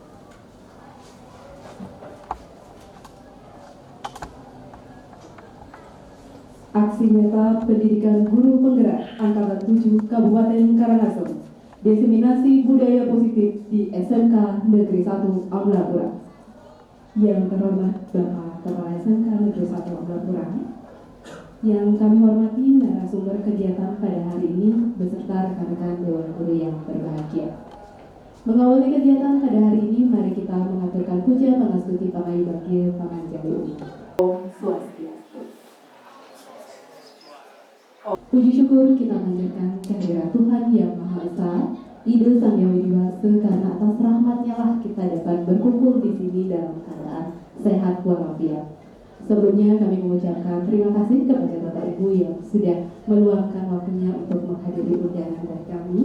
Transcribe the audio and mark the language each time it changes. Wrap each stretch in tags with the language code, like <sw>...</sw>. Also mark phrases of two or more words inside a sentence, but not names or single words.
<id>Aksi nyata pendidikan guru penggerak Angkatan 7 Kabupaten Karangasem, diseminasi budaya positif di SMK Negeri 1 Amlapura. Yang terhormat Bapak Kepala SMK Negeri 1 Amlapura, yang kami hormati narasumber kegiatan pada hari ini beserta rekan-rekan Dewan Guru yang berbahagia. Mengawali kegiatan pada hari ini, mari kita mengaturkan</id> <ban>puja pangastuti pamayi bagya pamanjali.</ban> <sa>Om Swastiastu.</sa> <id>Puji syukur kita panjatkan kehadirat Tuhan Yang Maha Esa, Ide Sang Hyang Widi Wasa, karena atas rahmat-Nya lah kita dapat berkumpul di sini dalam keadaan sehat walafiat. Sebelumnya kami mengucapkan terima kasih kepada Bapak Ibu yang sudah meluangkan waktunya untuk menghadiri undangan dari kami.</id>